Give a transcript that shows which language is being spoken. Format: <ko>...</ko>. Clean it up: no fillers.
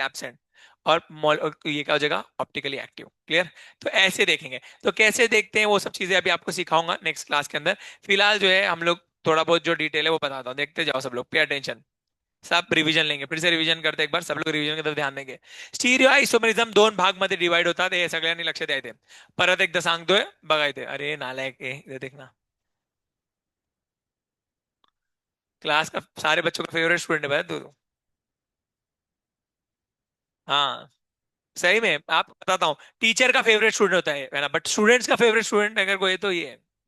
<hi>Absent. और ये क्या हो जाएगा? Optically active. क्लियर? तो ऐसे देखेंगे। तो कैसे देखते हैं वो सब चीजें अभी आपको सिखाऊंगा नेक्स्ट क्लास के अंदर। फिलहाल जो है हम लोग थोड़ा बहुत जो डिटेल है वो बताता हूँ, देखते जाओ सब लोग,</hi> <en>Pay attention.</en> <hi>सब रिवीजन लेंगे, फिर से रिवीजन करते हैं एक बार, सब लोग रिवीजन की तरफ ध्यान देंगे।</hi> <mr>स्टीरियो आइसोमेरिझम दोन भाग मध्ये डिवाइड होतात हे सगळ्यांनी लक्ष द्यायचे. परत एकदा सांगतोय, बघायचे.</mr> <hi>अरे नालायक, इधर देखना। क्लास का सारे बच्चों का फेवरेट स्टूडेंट है भाई तू। हाँ, सही में आप बताता हूँ, टीचर का फेवरेट स्टूडेंट होता है ना, बट स्टूडेंट्स का फेवरेट स्टूडेंट अगर कोई है तो ये है।</hi>